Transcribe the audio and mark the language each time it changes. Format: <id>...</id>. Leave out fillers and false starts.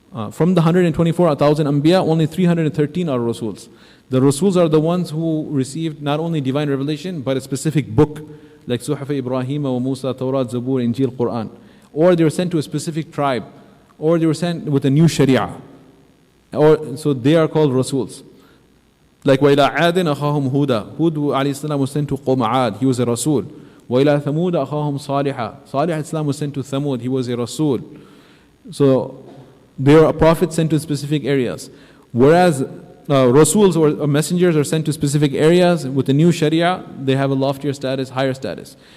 <en>From the 124,000 anbiya, only 313 are rasuls. The rasuls are the ones who received not only divine revelation, but a specific book, like Suhaf Ibrahim wa Musa, Tawrat, Zabur, Injil, Quran. Or they were sent to a specific tribe, or they were sent with a new sharia. So they are called rasuls. Like</en> <ar>وَإِلَىٰ عَادٍ أَخَاهُمْ هُودًا.</ar> <en>Hud alayhi salam was sent to Qawm 'Ad, he was a rasul.</en> <ar>وَإِلَىٰ ثَمُودَ أَخَاهُمْ صَالِحًا.</ar> <en>Salih alayhi salam was sent to Thamud, he was a rasul. So there are prophets sent to specific areas. Whereas rasuls or messengers are sent to specific areas with the new sharia, they have a loftier status, higher status.</en>